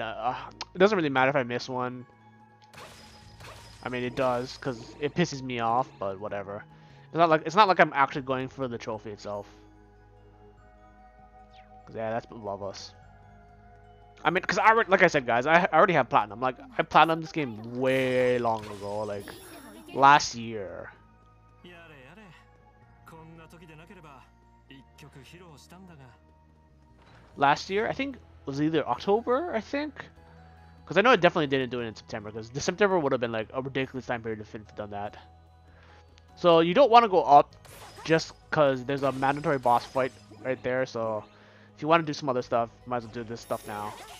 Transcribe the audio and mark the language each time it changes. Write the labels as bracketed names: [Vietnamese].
[English] It doesn't really matter if I miss one. I mean, it does, because it pisses me off, but whatever. It's not like I'm actually going for the trophy itself. 'Cause, yeah, that's above us. I mean, because like I said, guys, I already have platinum. Like, I platinumed this game way long ago, like last year. [Japanese] やれやれこんな時でなければ一曲披露したんだが [English] Last year, I think it was either October, I think. Because I know I definitely didn't do it in September, because the September would have been like a ridiculous time period to have done that. So you don't want to go up just because there's a mandatory boss fight right there. So if you want to do some other stuff, might as well do this stuff now.